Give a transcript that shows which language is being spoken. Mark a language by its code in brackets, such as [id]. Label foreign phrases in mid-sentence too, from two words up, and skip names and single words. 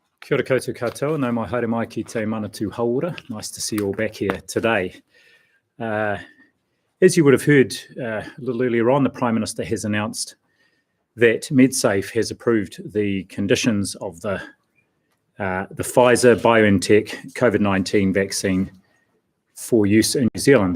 [mi] Kia ora koutou katoa, no mai haere mai ki te manatū haora. [en] Nice to see you all back here today. As you would have heard a little earlier on, the Prime Minister has announced that Medsafe has approved the conditions of the Pfizer-BioNTech COVID-19 vaccine for use in New Zealand.